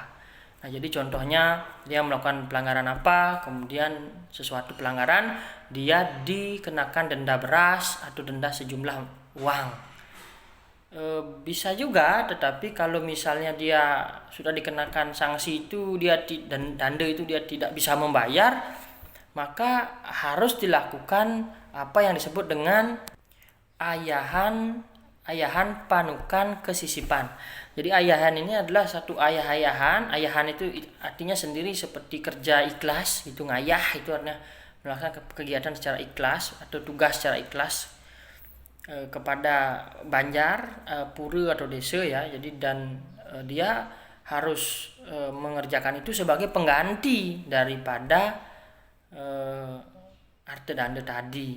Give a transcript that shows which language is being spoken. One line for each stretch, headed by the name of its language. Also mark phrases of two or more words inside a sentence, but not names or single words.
Indonesian: Nah, jadi contohnya dia melakukan pelanggaran apa, kemudian sesuatu pelanggaran, dia dikenakan denda beras atau denda sejumlah uang. Bisa juga, tetapi kalau misalnya dia sudah dikenakan sanksi itu, dan denda itu dia tidak bisa membayar, maka harus dilakukan apa yang disebut dengan
Balinese: ayahan panukan kesisipan.
Indonesian: Jadi ayahan ini adalah satu ayahan itu artinya sendiri seperti kerja ikhlas, itu ngayah, itu artinya melakukan kegiatan secara ikhlas atau tugas secara ikhlas kepada Banjar, pura atau desa ya. Jadi dia harus mengerjakan itu sebagai pengganti daripada arte dande tadi.